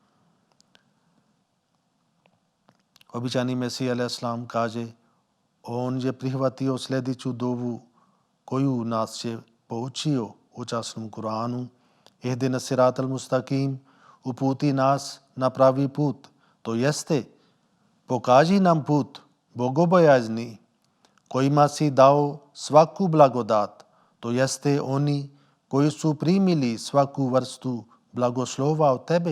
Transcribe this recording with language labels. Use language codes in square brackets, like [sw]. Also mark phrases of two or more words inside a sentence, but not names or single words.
[bs] Običani Mesija [ar] عليه السلام [bs] kaže, on je prihvatio sljedeću dovu koju nas je poučio u časnom Kuranu. [ar] اهدنا الصراط المستقيم, [bs] uputi nas na pravi put. To jeste, pokaži nam put bogobojazni kojima si dao svaku blagodat. To jeste oni koji su primili svaku vrstu blagoslova od tebe.